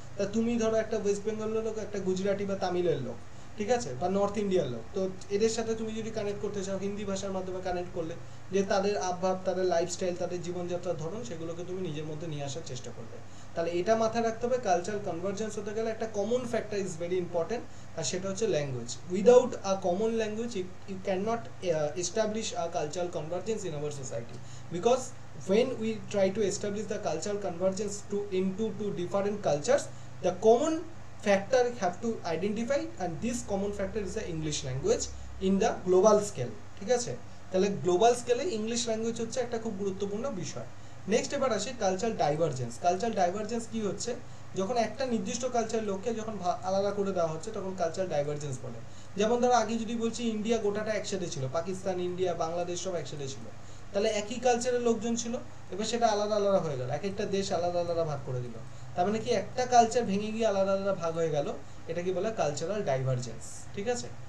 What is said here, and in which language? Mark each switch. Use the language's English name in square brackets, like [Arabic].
[Bangla] তা তুমি ধরো একটা ওয়েস্ট বেঙ্গলের লোক, একটা গুজরাটি বা তামিলের লোক, ঠিক আছে, বা নর্থ ইন্ডিয়ার লোক, তো এদের সাথে তুমি যদি কানেক্ট করতে চাও, হিন্দি ভাষার মাধ্যমে কানেক্ট করলে যে তাদের আবভাব, তাদের লাইফস্টাইল, তাদের জীবনযাত্রার ধরন, সেগুলোকে তুমি নিজের মধ্যে নিয়ে আসার চেষ্টা করবে। তাহলে এটা মাথায় রাখতে হবে, কালচারাল কনভার্জেন্স হতে গেলে একটা [English] common factor is very important, [Bangla] আর সেটা হচ্ছে language. [English] Without a common language you can not establish a cultural convergence in our society, because when we try to establish the cultural convergence into two different cultures, the common factor have to identify, and this common factor is the English language in the global scale, ঠিক আছে। [Bangla] তাহলে global স্কেলে English language হচ্ছে একটা খুব গুরুত্বপূর্ণ বিষয়। Next এবার আসি কালচারাল ডাইভারজেন্স। কালচারাল ডাইভারজেন্স কি হচ্ছে, যখন একটা নির্দিষ্ট কালচারের লোককে যখন আলাদা করে দেওয়া হচ্ছে, তখন কালচারাল ডাইভারজেন্স বলে। যেমন ধরো আগে যদি বলছি ইন্ডিয়া গোটাটা একসাথে ছিল, পাকিস্তান, ইন্ডিয়া, বাংলাদেশ সব একসাথে ছিল, তাহলে একই কালচারের লোকজন ছিল, এবার সেটা আলাদা আলাদা হয়ে গেল, এক একটা দেশ আলাদা আলাদা ভাগ করে দিল, তার মানে কি একটা কালচার ভেঙে গিয়ে আলাদা আলাদা ভাগ হয়ে গেল, এটা কি বলে কালচারাল ডাইভারজেন্স, ঠিক আছে।